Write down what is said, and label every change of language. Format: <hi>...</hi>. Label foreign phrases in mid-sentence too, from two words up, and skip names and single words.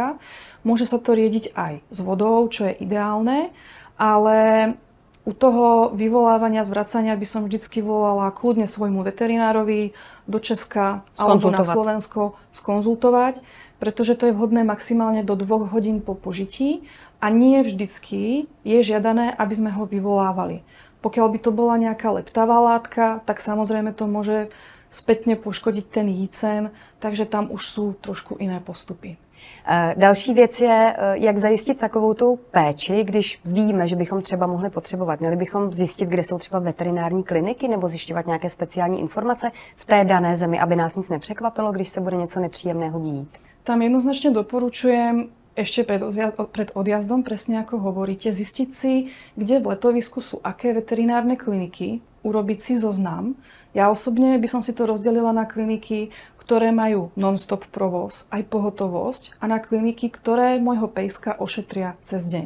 <sk>Môže sa to riediť aj s vodou, čo je ideálne, ale U toho vyvolávania, zvracania by som vždycky volala kľudne svojmu veterinárovi do Česka alebo na Slovensko skonzultovať, pretože to je vhodné maximálne do 2 hodín po požití a nie vždycky je žiadané, aby sme ho vyvolávali. Pokiaľ by to bola nejaká leptavá látka, tak samozrejme to môže spätne poškodiť ten jícen, takže tam už sú trošku iné postupy.</sk> <cs>Další věc je, jak zajistit takovou tu péči, když víme, že bychom třeba mohli potřebovat. Měli bychom zjistit, kde jsou třeba veterinární kliniky nebo zjišťovat nějaké speciální informace v té dané zemi, aby nás nic nepřekvapilo, když se bude něco nepříjemného dít.</cs> <sk>Tam jednoznačne doporučujem ešte pred odjazdom, presne ako hovoríte, zistiť si, kde v letovisku sú aké veterinárne kliniky, urobiť si zoznam. Ja osobne by som si to rozdelila na kliniky, ktoré majú non-stop provoz, aj pohotovosť a na kliniky, ktoré môjho pejska ošetria cez deň.</sk>